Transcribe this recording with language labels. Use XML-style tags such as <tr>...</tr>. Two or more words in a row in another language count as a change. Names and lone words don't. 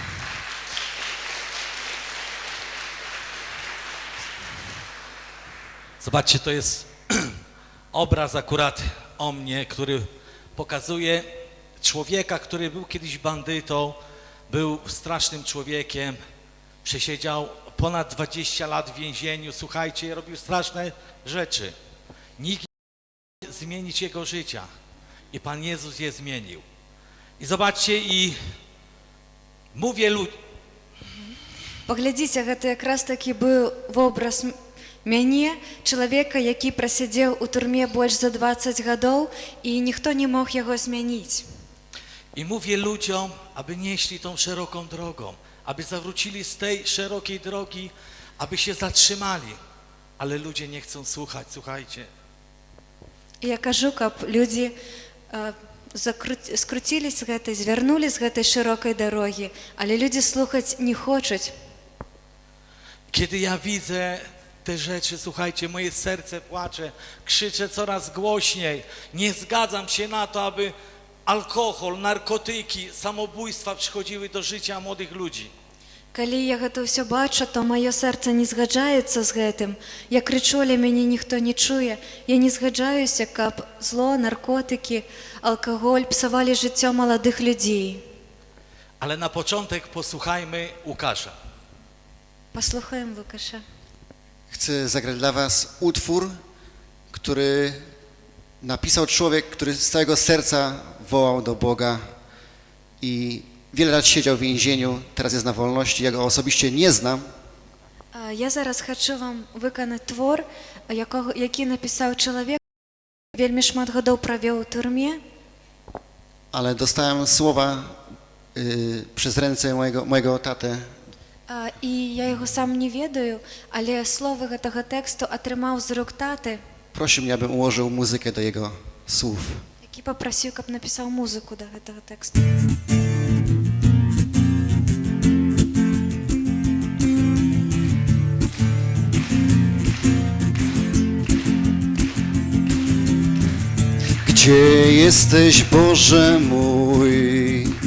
<pl>Zobaczcie, to jest obraz akurat o mnie, który pokazuje człowieka, który był kiedyś bandytą, był strasznym człowiekiem, przesiedział ponad 20 lat w więzieniu, słuchajcie, robił straszne rzeczy. Nikt nie mógł zmienić jego życia i Pan Jezus je zmienił. I zobaczcie, i mówię ludziom,</pl> <be>Паглядзіце, гэта якраз такі быў вобраз мяне, чалавека, які прасядзеў у турме больш за 20 гадоў, і ніхто не мог яго змяніць.</be> <pl>I mówię ludziom, aby nie szli tą szeroką drogą, aby zawrócili z tej szerokiej drogi, aby się zatrzymali. Ale ludzie nie chcą słuchać, słuchajcie.</pl> <be>Я кажу, каб людзі скруцілі з гэтай, звярнулі з гэтай шырокай дарогі, але людзі слухаць не хочуць.</be> <pl>Kiedy ja widzę te rzeczy, słuchajcie, moje serce płacze, krzyczę coraz głośniej. Nie zgadzam się na to, aby alkohol, narkotyki, samobójstwa przychodziły do życia młodych ludzi.</pl> <be>Калі я гэта ўсё бачу, то маё сэрца не згаджаецца з гэтым. Я крычу, але мяне ніхто не чуе. Я не згаджаюся, каб зло, наркотыкі, алкаголь псавалі жыццё маладых людзей.</be> <pl>Ale na początek posłuchajmy Łukasza.</pl> <be>Паслухаем Лукаша.</be> <pl>Chcę zagrać dla was utwór, który napisał człowiek, który z całego serca wołał do Boga i wiele lat siedział w więzieniu, teraz jest na wolności, ja go osobiście nie znam.</pl> <uk>Я зараз хочу вам виконати твор, який написав чоловік,</uk> <be>вельми шмат гадоў правёў у турме.</be> <pl>Ale dostałem słowa przez ręce mojego tatę.</pl> <be>І я його сам не ведаю, але словы гэтага тэксту атрымаў з рук таты,</be> <pl>Prosił mnie, abym ułożył muzykę do jego słów.</pl> <be>які папрасіў, каб напісаў музыку да гэтага тэксту.</be> <pl>Gdzie jesteś, Boże mój?</pl>